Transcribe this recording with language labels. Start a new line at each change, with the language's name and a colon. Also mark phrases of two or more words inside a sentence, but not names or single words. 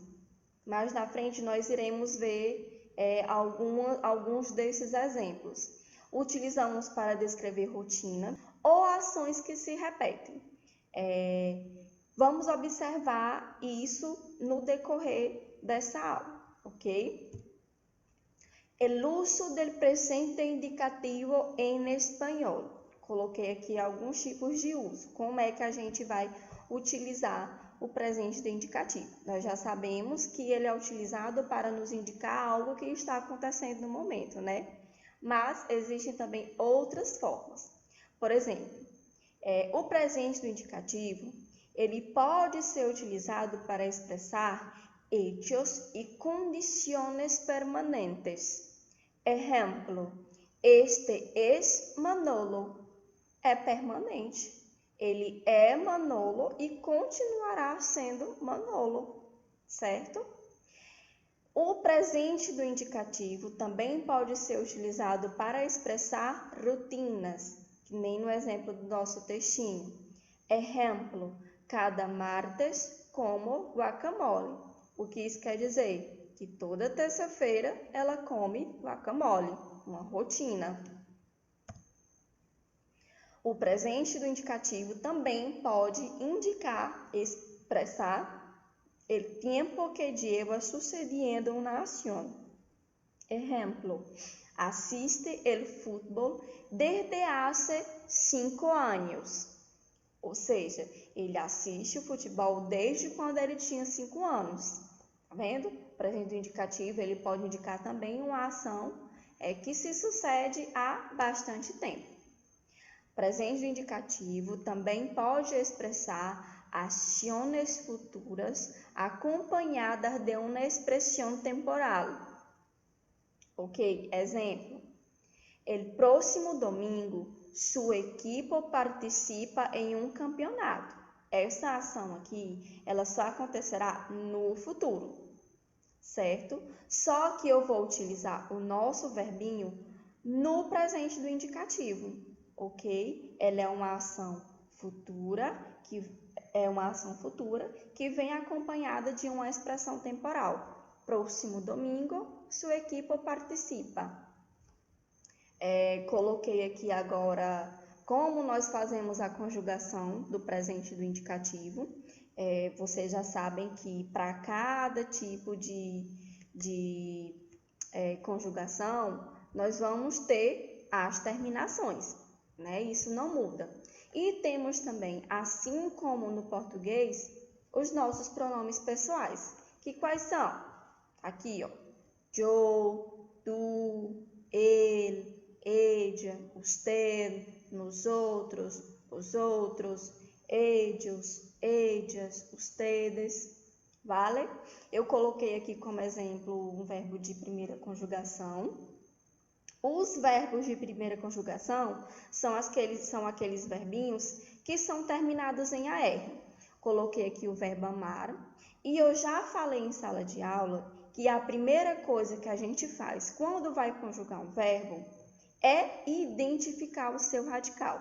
Portuguese: Mais na frente nós iremos ver alguns desses exemplos. Utilizamos para descrever rotina ou ações que se repetem. Vamos observar isso no decorrer dessa aula, ok?
Spanish: El uso del presente indicativo
Portuguese: em espanhol. Coloquei aqui alguns tipos de uso. Como é que a gente vai utilizar o presente do indicativo? Nós já sabemos que ele é utilizado para nos indicar algo que está acontecendo no momento, né? Mas existem também outras formas. Por exemplo, o presente do indicativo, ele pode ser utilizado para expressar hechos e condições permanentes. Exemplo,
Spanish: este es Manolo.
Portuguese: É permanente. Ele é Manolo e continuará sendo Manolo, certo? O presente do indicativo também pode ser utilizado para expressar rotinas, que nem no exemplo do nosso textinho.
Spanish: Exemplo, cada martes como guacamole.
Portuguese: O que isso quer dizer? Que toda terça-feira ela come guacamole, uma rotina. O presente do indicativo também pode expressar
Spanish: el tiempo que lleva sucediendo una acción. Ejemplo, asiste el fútbol desde hace 5 años.
Portuguese: Ou seja, ele assiste o futebol desde quando ele tinha 5 anos. Tá vendo? O presente do indicativo ele pode indicar também uma ação que se sucede há bastante tempo. O presente do indicativo também pode expressar ações futuras acompanhadas de uma expressão temporal. Ok? Exemplo.
Spanish: El próximo domingo, su equipo participa
Portuguese: em um
Spanish: campeonato.
Portuguese: Essa ação aqui, ela só acontecerá no futuro, certo? Só que eu vou utilizar o nosso verbinho no presente do indicativo, ok? Ela é uma ação futura, que vem acompanhada de uma expressão temporal.
Spanish: Próximo domingo, su equipo participa.
Portuguese: Coloquei aqui agora como nós fazemos a conjugação do presente do indicativo. Vocês já sabem que para cada tipo de conjugação, nós vamos ter as terminações, né? Isso não muda. E temos também, assim como no português, os nossos pronomes pessoais. Que quais são? Aqui, ó. Eu, tu, ele,
Spanish: ella, usted, nosotros, vosotros, ellos, ellas, ustedes, vale?
Portuguese: Eu coloquei aqui como exemplo um verbo de primeira conjugação. Os verbos de primeira conjugação são aqueles verbinhos que são terminados em AR. Coloquei aqui o verbo amar. E eu já falei em sala de aula que a primeira coisa que a gente faz quando vai conjugar um verbo é identificar o seu radical.